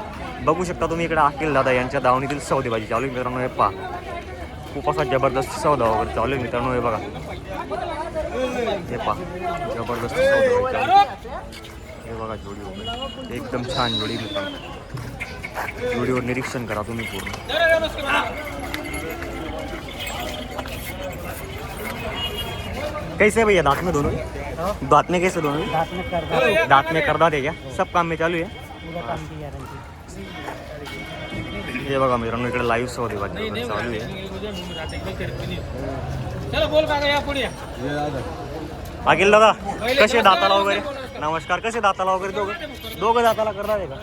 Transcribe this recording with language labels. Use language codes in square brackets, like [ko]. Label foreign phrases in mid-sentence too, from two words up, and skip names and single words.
[mr] बघू शकता तुम्ही इकडे अखिल दादा यांच्या दावणीतील सौदेबाजी चालू आहे मित्रांनो. हे पहा, खूप असा जबरदस्त सौदा वगैरे चालू आहे मित्रांनो. हे बघा, हे पहा, जबरदस्त सौदा चालू आहे. हे बघा जोडी वगैरे एकदम छान जोडी मित्रांनो. जोडीवर निरीक्षण करा तुम्ही पूर्ण. [hi] कैसे भैया दांत में दोनों? दांत में कैसे दोनों? दांत में कर दाते क्या? सब काम में [mr] चालू आहे. हे बघा मित्रांनो, इकडे लाईव्ह सौदेबाजी चालू आहे. अखिल दादा कसे दाताला वगैरे? नमस्कार. कसे दाताला वगैरे? दोघं दाताला करतात का?